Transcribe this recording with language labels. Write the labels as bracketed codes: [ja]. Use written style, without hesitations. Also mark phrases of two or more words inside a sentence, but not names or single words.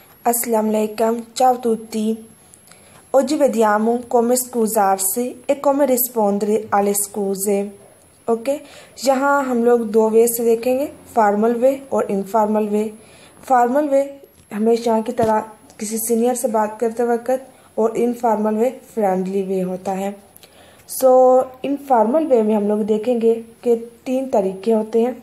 [ar] السلام عليكم, [it] ciao a tutti. Oggi vediamo come scusarsi e come rispondere alle scuse. [hi] ओके यहाँ हम लोग दो वे से देखेंगे, [en] formal way [hi] और [en] informal way. formal way [hi] हमेशा की तरह किसी सीनियर से बात करते वक्त, और [en] informal way friendly way [hi] होता है। [en] so informal way [hi] में हम लोग देखेंगे कि 3 तरीके होते हैं।